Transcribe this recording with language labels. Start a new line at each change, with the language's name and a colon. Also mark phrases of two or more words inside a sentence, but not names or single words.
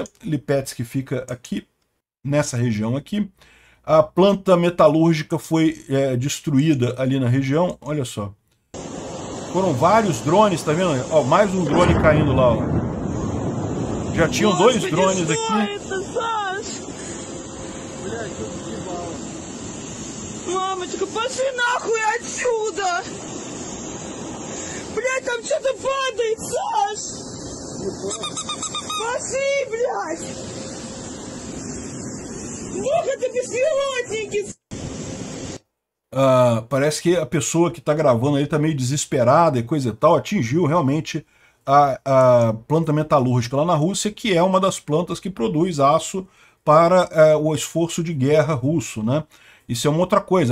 Portuguese: Lipetsk fica aqui, nessa região aqui. A planta metalúrgica foi destruída ali na região. Olha só. Foram vários drones, tá vendo? Ó, mais um drone caindo lá, ó. Já tinham dois drones aqui.
Russian: Мамочка, пошли нахуй отсюда! Блядь, там что-то падает, Саш! Пошли, блядь! Бог, это беспилотники!
Portuguese: Parece que a pessoa que está gravando aí está meio desesperada e coisa e tal, atingiu realmente a planta metalúrgica lá na Rússia, que é uma das plantas que produz aço para o esforço de guerra russo, né? Isso é uma outra coisa.